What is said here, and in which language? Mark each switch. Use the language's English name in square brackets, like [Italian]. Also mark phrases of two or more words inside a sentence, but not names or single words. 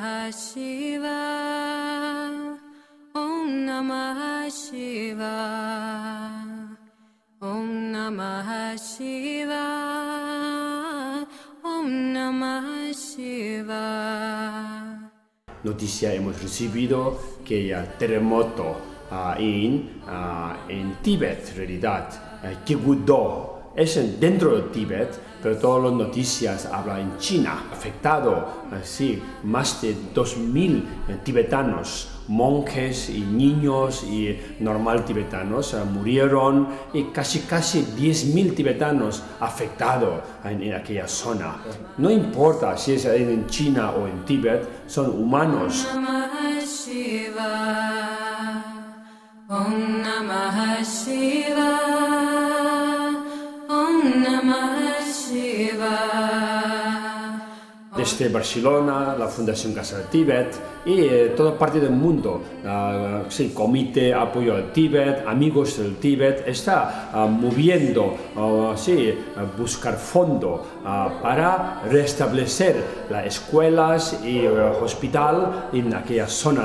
[Sanskrit] शिव, ओं नमः शिव, ओं नमः शिव, ओं नमः शिव. [Spanish] Noticia hemos recibido que el terremoto en Tíbet, en realidad, Kyeguddo, es dentro de Tíbet, pero todas las noticias hablan en China. Afectado, sí, más de 2000 tibetanos, monjes y niños y normal tibetanos murieron y casi 10.000 tibetanos afectados en aquella zona. No importa si es en China o en Tíbet, son humanos. [Sanskrit] ओं नमः शिव, ओं नमः शिव, ओं नमः शिव. [Spanish] Desde Barcelona, la Fundación Casa del Tíbet y toda parte del mundo, sí, Comité Apoyo al Tíbet, Amigos del Tíbet, está moviendo, sí, buscar fondos para restablecer las escuelas y hospital en aquella zona.